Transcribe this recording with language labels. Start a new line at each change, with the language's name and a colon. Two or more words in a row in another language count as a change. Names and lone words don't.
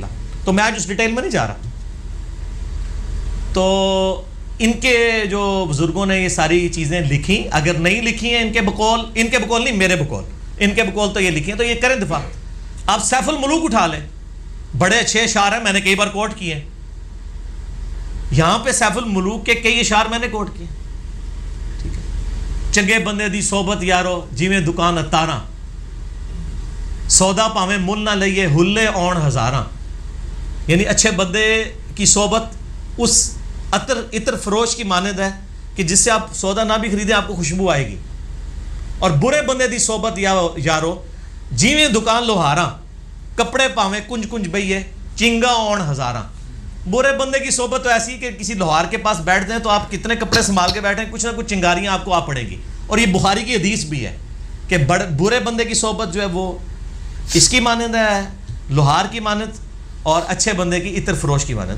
Urdu: تو میں آج اس ڈیٹیل میں نہیں جا رہا. تو ان کے جو بزرگوں نے یہ ساری چیزیں لکھی, اگر نہیں لکھی ہیں ان کے بقول نہیں میرے بقول, ان کے بقول تو یہ لکھی ہیں, تو یہ کریں دفاع. آپ سیف الملوک اٹھا لیں, بڑے اچھے اشعار ہیں, میں نے کئی بار کوٹ کیے ہیں. یہاں پہ سیف الملوک کے کئی اشعار میں نے کوٹ کیے. ٹھیک ہے,
Punjabi: چنگے بندے دی صحبت یارو جیویں دکان اتاراں, سودا پاویں مل نہ لئیے ہلے اون ہزاراں.
Urdu: یعنی اچھے بندے کی صحبت اس عطر فروش کی مانند ہے کہ جس سے آپ سودا نہ بھی خریدیں آپ کو خوشبو آئے گی.
Punjabi: اور برے بندے دی صحبت یارو جیویں دکان لوہاراں, کپڑے پاویں کنج کنج بئیے چنگا اون ہزاراں.
Urdu: برے بندے کی صحبت تو ایسی کہ کسی لوہار کے پاس بیٹھتے ہیں تو آپ کتنے کپڑے سنبھال کے بیٹھیں, کچھ نہ کچھ چنگاریاں آپ کو آ پڑے گی. اور یہ بخاری کی حدیث بھی ہے کہ برے بندے کی صحبت جو ہے وہ اس کی مانند ہے, لوہار کی مانند, اور اچھے بندے کی عطر فروش کی مانند.